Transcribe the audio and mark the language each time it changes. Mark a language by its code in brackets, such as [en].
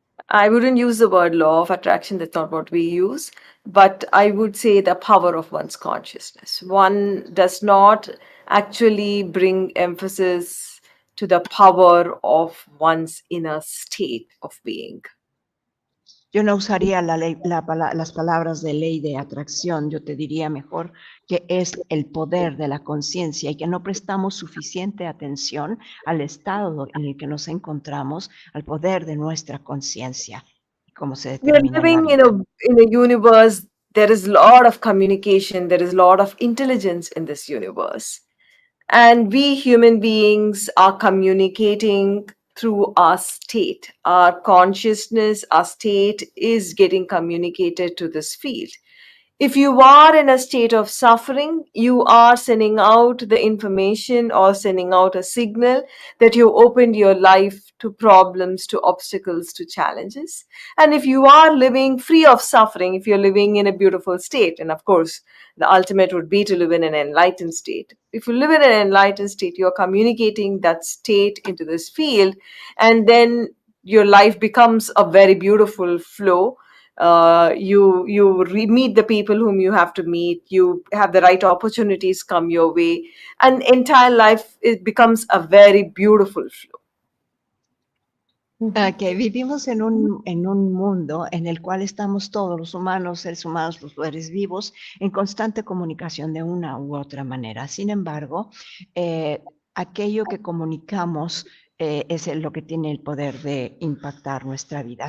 [en] I wouldn't use the word law of attraction, that's not what we use, but I would say the power of one's consciousness. One does not actually bring emphasis to the power of one's inner state of being. [es] Yo no usaría las palabras de ley de atracción, yo te diría mejor que es el poder de la conciencia y que no prestamos suficiente atención al estado en el que nos encontramos, al poder de nuestra conciencia, cómo se [en] We are [es] determina en la [en] living [es] vida. [en] in a universe. There is a lot of communication. There is a lot of intelligence in this universe. And we human beings are communicating through our state. Our consciousness, our state is getting communicated to this field. If you are in a state of suffering, you are sending out the information or sending out a signal that you opened your life to problems, to obstacles, to challenges. And if you are living free of suffering, if you're living in a beautiful state, and of course, the ultimate would be to live in an enlightened state. If you live in an enlightened state, you're communicating that state into this field, and then your life becomes a very beautiful flow. You meet the people whom you have to meet. You have the right opportunities come your way, and entire life it becomes a very beautiful flow. [es] Que vivimos en un mundo en el cual estamos todos los humanos, seres humanos, los seres vivos, en constante comunicación de una u otra manera. Sin embargo, aquello que comunicamos es lo que tiene el poder de impactar nuestra vida.